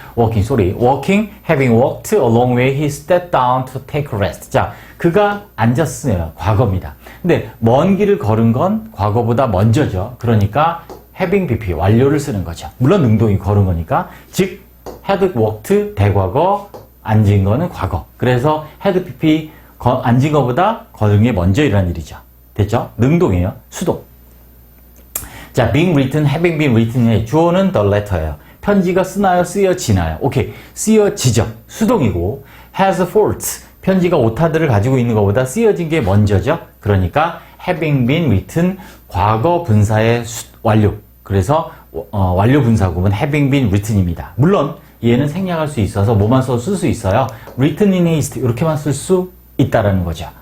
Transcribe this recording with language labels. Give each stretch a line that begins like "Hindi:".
English: walking, having walked a long way, he stepped down to take a rest.
Korean: 자, 그가 앉았어요. 과거입니다. 근데 먼 길을 걸은 건 과거보다 먼저죠. 그러니까 having pp, 완료를 쓰는 거죠. 물론 능동이 걸은 거니까. 즉 had walked, 대과거, 앉은 거는 과거. 그래서 had pp, 앉은 거보다 걸은 게 먼저 일어난 일이죠. 됐죠? 능동이에요. 수동. 자, being written, having been written의 주어는 the letter예요. 편지가 쓰나요? 쓰여지나요? 오케이. 쓰여지죠. 수동이고
English: has faults.
Korean: 편지가 오타들을 가지고 있는 것보다 쓰여진 게 먼저죠. 그러니까 having been written, 과거 분사의 완료. 그래서 완료 분사구문 having been written입니다. 물론 얘는 생략할 수 있어서 뭐만 써도 쓸 수 있어요.
English: written in haste
Korean: 이렇게만 쓸 수 있다라는 거죠.